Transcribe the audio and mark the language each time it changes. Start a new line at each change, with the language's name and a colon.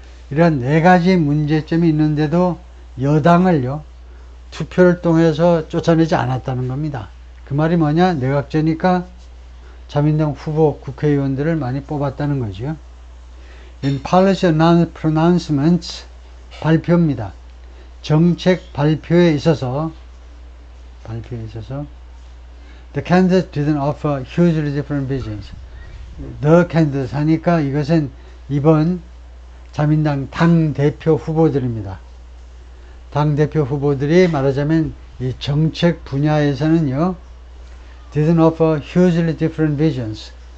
Korean: 이런 네 가지 문제점이 있는데도 여당을요, 투표를 통해서 쫓아내지 않았다는 겁니다. 그 말이 뭐냐? 내각제니까 자민당 후보 국회의원들을 많이 뽑았다는 거죠.
English: In policy pronouncements,
Korean: 발표입니다. 정책 발표에 있어서
English: the candidates didn't offer hugely different visions. The candidates
Korean: 하니까 이것은 이번 자민당 당대표 후보들입니다. 당대표 후보들이 말하자면 이 정책 분야에서는요,
English: didn't offer hugely different visions.